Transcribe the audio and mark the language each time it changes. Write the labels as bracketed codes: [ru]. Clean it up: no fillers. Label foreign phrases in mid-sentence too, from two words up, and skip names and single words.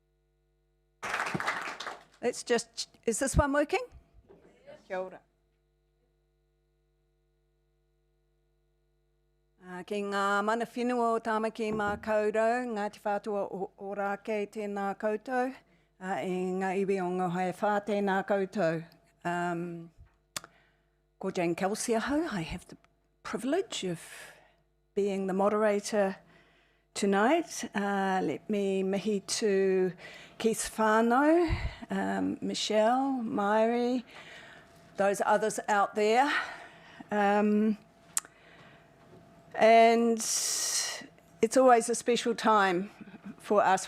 [en] splice. Is this one working? [mi] Kia ora. Ki ngā mana whenua o tāmaki mā kaurau, ngā te whātua o rāke tēnā koutou, e ngā iwi o ngā hae whā tēnā koutou. Ko Jane Kelsey ahau, [en] I have the privilege of being the moderator tonight. Let me mihi to Keith whānau, Michelle, Mairi, those others out there. And it's always a special time for us.